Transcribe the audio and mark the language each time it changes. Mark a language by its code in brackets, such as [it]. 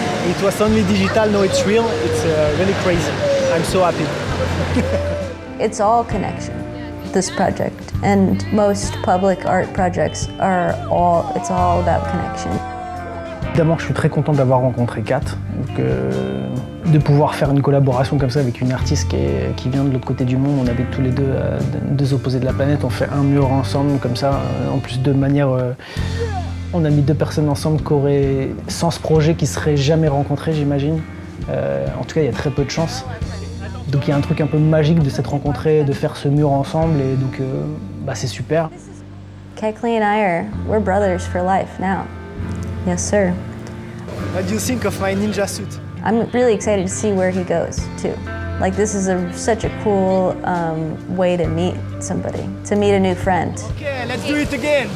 [en] It was only digital, now it's real. It's really crazy. I'm so happy. It's all connection, this project. And most public art projects it's all about connection. [fr] Évidemment, je suis très content d'avoir rencontré Kat, de pouvoir faire une collaboration comme ça avec une artiste qui vient de l'autre côté du monde. On habite tous les deux opposés de la planète, on fait un mur ensemble comme ça, en plus de manière... on a mis deux personnes ensemble qui auraient, sans ce projet, qui ne seraient jamais rencontrées, j'imagine. En tout cas, il y a très peu de chance. Donc il y a un truc un peu magique de s'être rencontrés, de faire ce mur ensemble, et donc c'est super. [en] Kekli and we're brothers for life now. Yes, sir. What do you think of my ninja suit? I'm really excited to see where he goes, too. Like, this is such a cool way to meet somebody, to meet a new friend. Okay, let's do it again.